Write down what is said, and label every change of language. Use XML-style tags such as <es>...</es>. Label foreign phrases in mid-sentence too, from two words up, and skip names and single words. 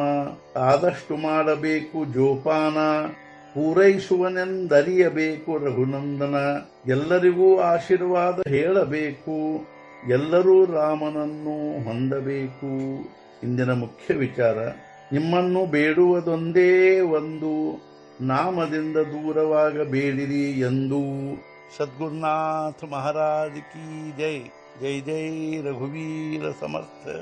<kn>ಆದಷ್ಟು ಮಾಡಬೇಕು ಜೋಪಾನ, ಪೂರೈಸುವನೆಂದರಿಯಬೇಕು ರಘುನಂದನ. ಎಲ್ಲರಿಗೂ ಆಶೀರ್ವಾದ ಹೇಳಬೇಕು, ಎಲ್ಲರೂ ರಾಮನನ್ನು ಹೊಂದಬೇಕು. ಇಂದಿನ ಮುಖ್ಯ ವಿಚಾರ, ನಿಮ್ಮನ್ನು ಬೇಡುವುದೊಂದೇ ಒಂದು, ನಾಮದಿಂದ ದೂರವಾಗಬೇಡಿರಿ ಎಂದು.</kn> <hi>सद्गुरुनाथ महाराज की जय.</hi> <mr>जय जय रघुवीर समर्थ.</mr>